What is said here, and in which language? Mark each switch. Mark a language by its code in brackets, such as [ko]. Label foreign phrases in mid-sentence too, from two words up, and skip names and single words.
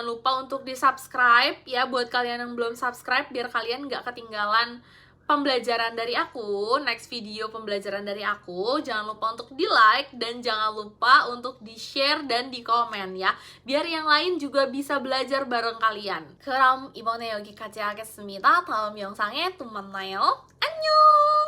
[id] Jangan lupa untuk di subscribe ya buat kalian yang belum subscribe, biar kalian gak ketinggalan pembelajaran dari aku, [en] next video [id] pembelajaran dari aku. Jangan lupa untuk di like dan jangan lupa untuk di share dan di komen ya, biar yang lain juga bisa belajar bareng kalian. [ko] 그럼 이번에 여기까지 하겠습니다. 다음 영상에 또 만나요. 안녕!